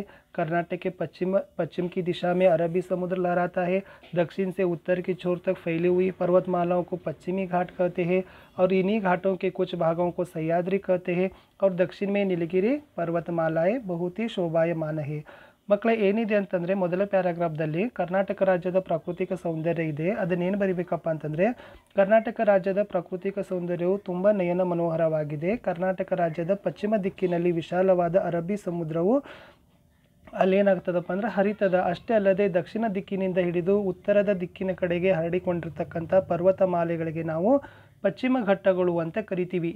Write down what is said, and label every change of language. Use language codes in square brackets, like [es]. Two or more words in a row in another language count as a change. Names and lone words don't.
[hi] कर्नाटक के पश्चिम की दिशा में अरबी समुद्र लहराता है। दक्षिण से उत्तर की छोर तक फैली हुई पर्वतमालाओं को पश्चिमी घाट कहते हैं और इन्हीं घाटों के कुछ भागों को सह्याद्री कहते हैं। और दक्षिण में नीलगिरी पर्वतमालाएं बहुत ही शोभायमान है। [kn] ಮಕ್ಕಳೇ, ಏನಿದೆ ಅಂತಂದರೆ ಮೊದಲ ಪ್ಯಾರಾಗ್ರಾಫ್ದಲ್ಲಿ ಕರ್ನಾಟಕ ರಾಜ್ಯದ ಪ್ರಾಕೃತಿಕ ಸೌಂದರ್ಯ ಇದೆ, ಅದನ್ನೇನು ಬರಿಬೇಕಪ್ಪ ಅಂತಂದರೆ, ಕರ್ನಾಟಕ ರಾಜ್ಯದ ಪ್ರಾಕೃತಿಕ ಸೌಂದರ್ಯವು ತುಂಬ ನಯನ ಮನೋಹರವಾಗಿದೆ। ಕರ್ನಾಟಕ ರಾಜ್ಯದ ಪಶ್ಚಿಮ ದಿಕ್ಕಿನಲ್ಲಿ ವಿಶಾಲವಾದ ಅರಬ್ಬಿ ಸಮುದ್ರವು ಅಲ್ಲೇನಾಗ್ತದಪ್ಪ ಅಂದ್ರೆ ಹರಿತದ, ಅಷ್ಟೇ ಅಲ್ಲದೆ ದಕ್ಷಿಣ ದಿಕ್ಕಿನಿಂದ ಹಿಡಿದು ಉತ್ತರದ ದಿಕ್ಕಿನ ಕಡೆಗೆ ಹರಡಿಕೊಂಡಿರ್ತಕ್ಕಂಥ ಪರ್ವತಮಾಲೆಗಳಿಗೆ ನಾವು ಪಶ್ಚಿಮ ಘಟ್ಟಗಳು ಅಂತ ಕರಿತೀವಿ.